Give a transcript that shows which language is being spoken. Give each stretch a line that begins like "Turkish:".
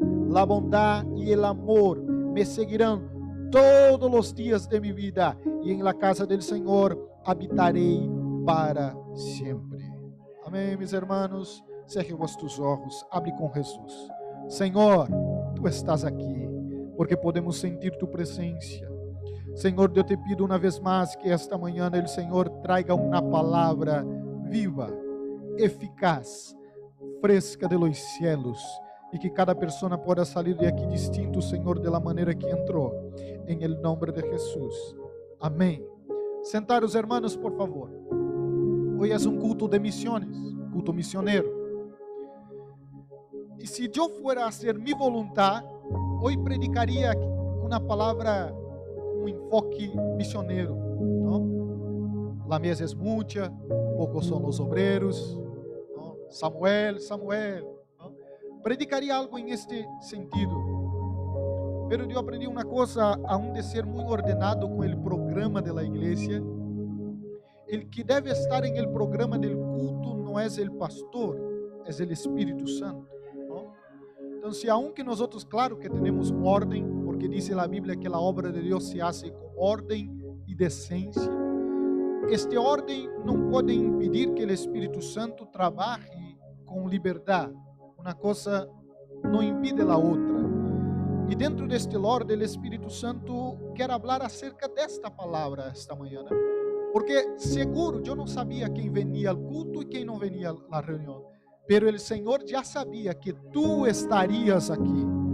Spanish: La bondad y el amor me seguirán todos los días de mi vida, y en la casa del Señor
Portuguese: habitarei para sempre. Amém, meus irmãos. Cerre vossos olhos, abre com Jesus. Senhor, tu estás aqui, porque podemos sentir tu presença. Senhor, eu te pido uma vez mais que esta manhã o Senhor traga uma palavra viva, eficaz, fresca
Spanish: de los cielos,
Portuguese: e que cada pessoa possa sair de aqui distinto, Senhor, de la maneira que entrou,
Spanish: em el nombre
Portuguese: de Jesus. Amém. Sentar os hermanos, por favor. Hoje é um culto de missões, culto misionero. E se eu
Spanish: fuera a hacer mi voluntad,
Portuguese: hoje predicaria uma palavra com enfoque misionero, ¿no?
Spanish: La mesa es mucha, pocos son los obreros, ¿no? Samuel, ¿no?
Portuguese: Predicaria algo em este sentido. Pero eu aprendi uma coisa, aún de ser muito ordenado com o programa
Spanish: de la igreja. El que deve estar en el programa del culto no es el pastor, es el Espíritu Santo, ¿no? Entonces, aunque nosotros, claro que tenemos un orden, porque dice la Biblia que la obra de Dios se hace con orden y decencia, este orden no puede impedir que el Espíritu Santo trabaje con libertad. Una cosa no impide la otra.
Portuguese: E dentro deste orden, o Espírito Santo quer falar acerca desta palavra esta manhã, né? Porque seguro, eu não sabia quem venia ao culto e quem não venia à reunião,
Spanish: pero
Portuguese: o Senhor já sabia que tu estarias aqui.